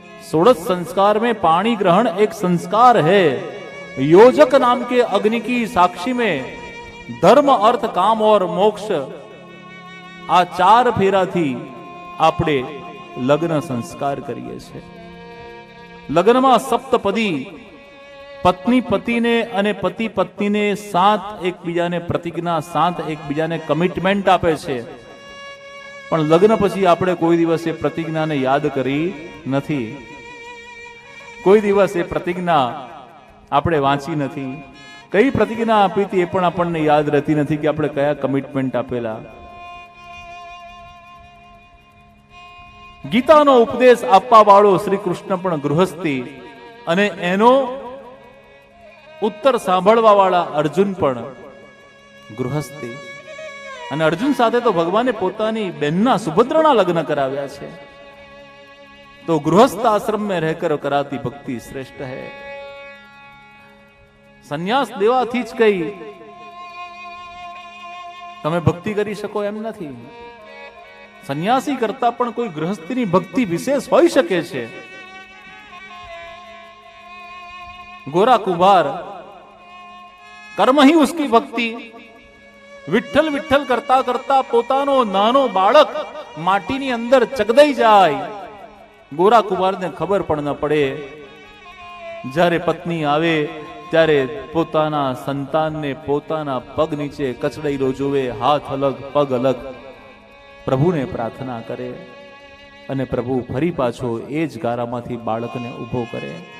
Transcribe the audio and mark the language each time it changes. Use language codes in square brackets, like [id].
[hi] 16 संस्कार में पाणी ग्रहण एक संस्कार है. योजक नाम के अग्नि की साक्षी में धर्म, अर्थ, काम और मोक्ष [gu] आ 4 फेराथी આપણે લગ્ન સંસ્કાર કરીએ છીએ. લગ્નમાં સપ્તપદી પત્ની પતિને અને પતિ પત્નીને 7 એકબીજાને પ્રતિજ્ઞા, 7 એકબીજાને કમિટમેન્ટ આપે છે. પણ લગ્ન પછી આપણે કોઈ દિવસ એ પ્રતિજ્ઞાને યાદ કરી નથી. કોઈ દિવસ એ પ્રતિજ્ઞા આપણે વાંચી નથી. કઈ પ્રતિજ્ઞા આપી હતી એ પણ આપણને યાદ રહેતી નથી કે આપણે કયા કમિટમેન્ટ આપેલા. ગીતાનો ઉપદેશ આપવા વાળો શ્રી કૃષ્ણ પણ ગૃહસ્થી અને એનો ઉત્તર સાંભળવા વાળા અર્જુન પણ ગૃહસ્થી. અને અર્જુન સાથે તો ભગવાને પોતાની બહેનના સુભદ્રના લગ્ન કરાવ્યા છે. તો ગૃહસ્થ આશ્રમ [hi] में रहकर कराती भक्ति श्रेष्ठ है. [gu] સંન્યાસ દેવાથી જ કઈ તમે ભક્તિ કરી શકો એમ નથી. સંન્યાસી કરતા પણ કોઈ ગૃહસ્થની ભક્તિ વિશેષ હોઈ શકે છે. [hi] गोरा कुंभार कर्म ही उसकी भक्ति. विठ्ठल विठ्ठल करता करता [gu] પોતાનો નાનો બાળક માટીની અંદર ચકદાઈ જાય. ગોરા કુંભારને ખબર પણ ન પડે. જ્યારે પત્ની આવે ત્યારે પોતાના સંતાનને પોતાના પગ નીચે કચડાયેલો જોવે, હાથ અલગ પગ અલગ, પ્રભુને પ્રાર્થના કરે અને પ્રભુ ફરી પાછો એ જ ગારામાંથી બાળકને ઊભો કરે.